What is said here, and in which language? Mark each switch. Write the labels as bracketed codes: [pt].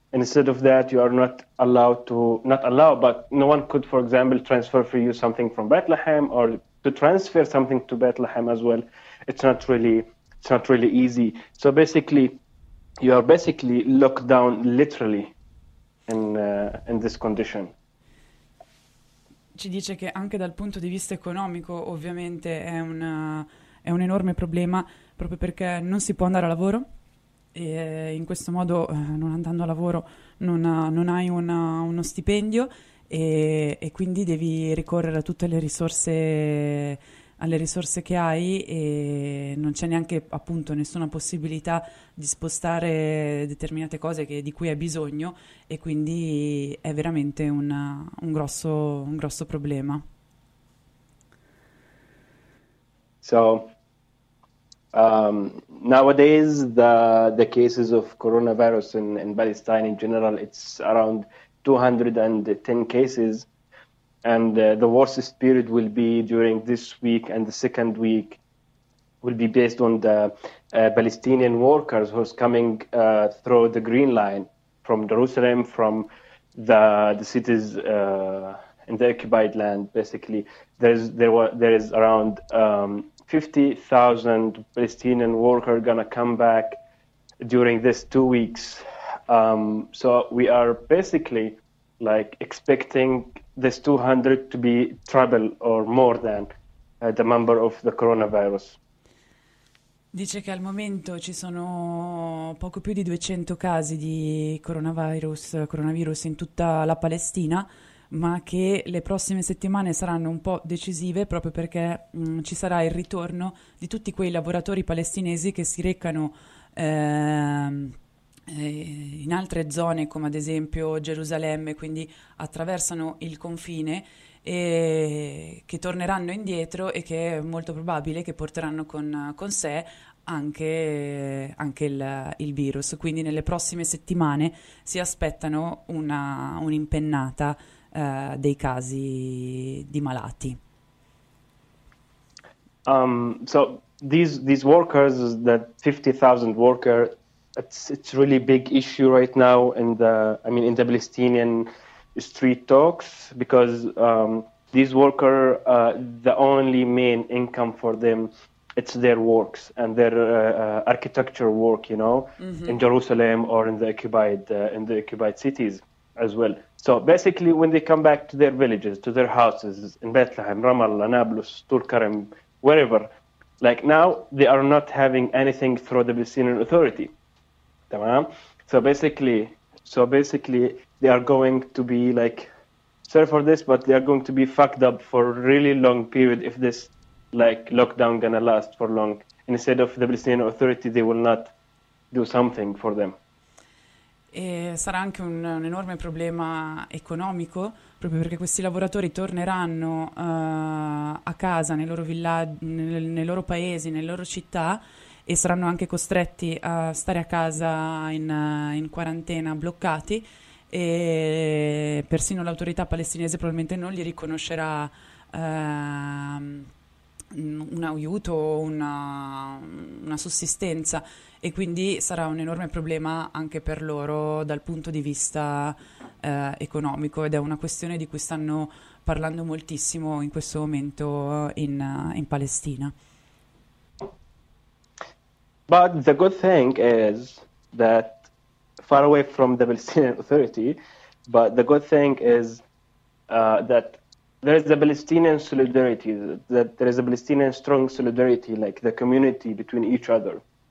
[en] Instead of that, you are not allowed to, not allowed, but no one could, for example, transfer for you something from Bethlehem, or to transfer something to Bethlehem as well. It's not really easy. So basically, you are basically locked down literally in this condition. [it] Ci dice che anche dal punto di vista economico, ovviamente, è un enorme problema, proprio perché non si può andare a lavoro. E in questo modo, non andando a lavoro, non hai uno stipendio, e quindi devi ricorrere a tutte le risorse, alle risorse che hai, e non c'è neanche appunto nessuna possibilità di spostare determinate cose di cui hai bisogno, e quindi è veramente un grosso problema. [en] So nowadays the cases of coronavirus in Palestine in general, it's around 210 cases, and the worst period will be during this week, and the second week will be based on the Palestinian workers who's coming through the Green Line from Jerusalem, from the cities in the occupied land. Basically, there is around 50,000 Palestinian workers gonna come back during this 2 weeks. So we are basically like expecting this 200 to be treble or more than the number of the coronavirus. [it] Dice che al momento ci sono poco più di 200 casi di coronavirus in tutta la Palestina, ma che le prossime settimane saranno un po' decisive proprio perché ci sarà il ritorno di tutti quei lavoratori palestinesi che si recano in altre zone, come ad esempio Gerusalemme, quindi attraversano il confine, e che torneranno indietro e che è molto probabile che porteranno con sé anche il virus. Quindi nelle prossime settimane si aspettano un'impennata dei casi di malati. [en] So these workers, the 50,000 workers, it's really big issue right now in the Palestinian street talks, because these workers, the only main income for them, it's their works and their architecture work, you know, mm-hmm. in Jerusalem or in the occupied cities as well. So basically, when they come back to their villages, to their houses in Bethlehem, Ramallah, Nablus, Tulkarem, wherever, like now they are not having anything through the Palestinian Authority. So basically, they are going to be like, sorry for this, but they are going to be fucked up for a really long period if this like lockdown gonna last for long. Instead of the Palestinian Authority, they will not do something for them. [it] E sarà anche un enorme problema economico, proprio perché questi lavoratori torneranno a casa, nei loro villaggi, nei loro paesi, nelle loro città, e saranno anche costretti a stare a casa in quarantena, bloccati, e persino l'autorità palestinese probabilmente non gli riconoscerà un aiuto, una sussistenza, e quindi sarà un enorme problema anche per loro dal punto di vista economico, ed è una questione di cui stanno parlando moltissimo in questo momento in Palestina. [en] But the good thing is that far away from the Palestinian Authority, but the good thing is that there is a Palestinian solidarity, that there is a Palestinian strong solidarity, like the community between each other.